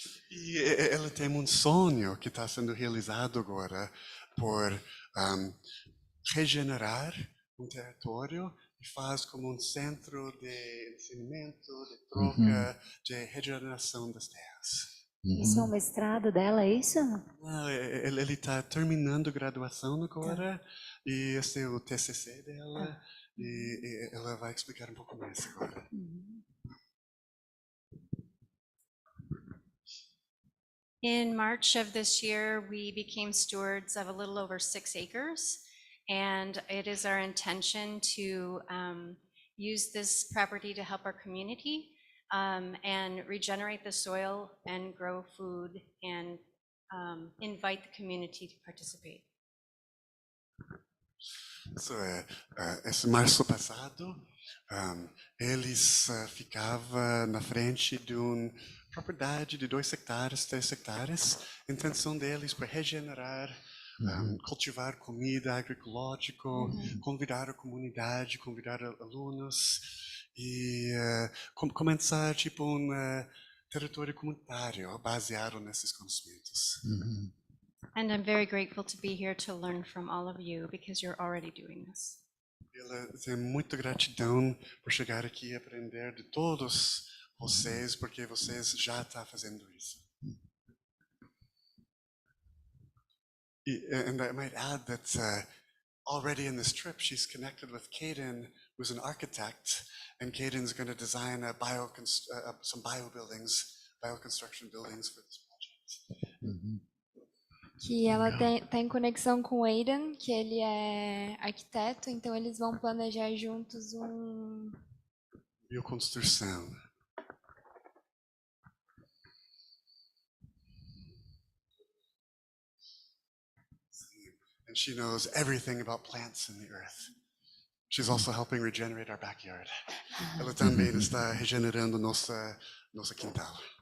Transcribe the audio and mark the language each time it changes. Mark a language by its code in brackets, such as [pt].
[pt] E ela tem sonho que está sendo realizado agora por regenerar território e faz como centro de ensinamento, de troca, de regeneração das terras. Isso é um mestrado dela, é isso? Ele está terminando a graduação agora, e esse é o TCC dela, e ela vai explicar pouco mais agora. [en] In March of this year, we became stewards of a little over 6 acres, and it is our intention to use this property to help our community. and regenerate the soil and grow food and invite the community to participate. [pt] So, esse março passado, eles ficavam na frente de uma propriedade de 2 hectares, 3 hectares. A intenção deles foi regenerar, cultivar comida agroecológica, convidar a comunidade, convidar alunos e começar tipo território comunitário baseado nesses conhecimentos. [en] And I'm very grateful to be here to learn from all of you because you're already doing this. [pt] Ela tem muita gratidão por chegar aqui e aprender de todos vocês, porque vocês já estão fazendo isso. [en] And I might add that already in this trip, she's connected with Caden, who's an architect, and Caden's going to design some bioconstruction buildings for this project. [pt] Que ela tá em conexão com o Aidan, que ele é arquiteto, então eles vão planejar juntos Bioconstrução. [en] And she knows everything about plants in the earth. She's also helping regenerate our backyard. [pt] Ela também está regenerando nossa quintal.